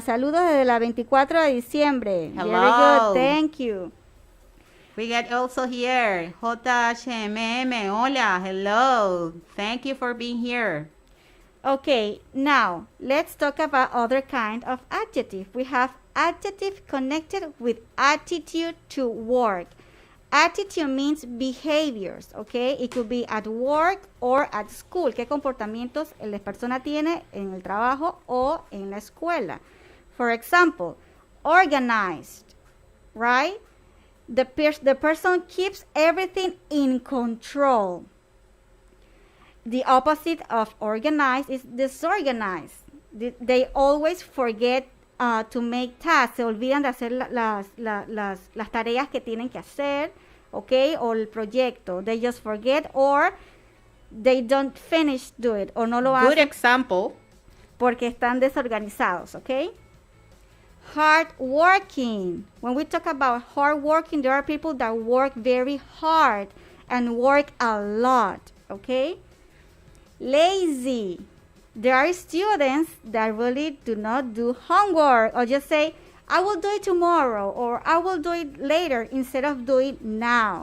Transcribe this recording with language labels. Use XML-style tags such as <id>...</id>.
<es>Saludos desde la 24 de diciembre.</es> <en>Hello. Very good, thank you. We get also here, JHMM, hola, hello. Thank you for being here. Okay, now, let's talk about other kind of adjective. We have adjective connected with attitude to work. Attitude means behaviors, okay? It could be at work or at school.</en> <es>¿Qué comportamientos la persona tiene en el trabajo o en la escuela?</es> <en>For example, organized, right? The person keeps everything in control. The opposite of organized is disorganized. They always forget to make tasks.</en> <es>Se olvidan de hacer las tareas que tienen que hacer, ¿ok? O el proyecto.</es> <en>They just forget or they don't finish do it.</en> <es>O no lo hacen.</es> <en>Good example.</en> <es>Porque están desorganizados, ¿ok?</es> <en>Hard working. When we talk about hard working, there are people that work very hard and work a lot, okay? Lazy. There are students that really do not do homework or just say, I will do it tomorrow or I will do it later instead of doing now.</en>